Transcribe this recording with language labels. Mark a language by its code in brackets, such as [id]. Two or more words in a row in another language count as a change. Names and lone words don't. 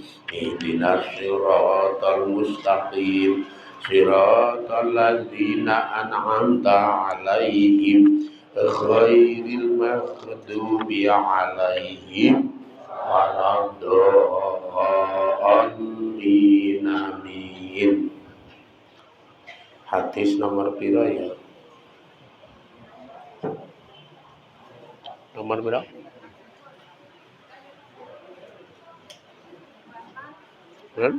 [ar] اهدنا الصراط المستقيم. صراط الذين أنعمت عليهم غير المغضوب عليهم ولا الضالين. [jv] Amin. Hadis nomor piro ya? Nomor piro? Hmm?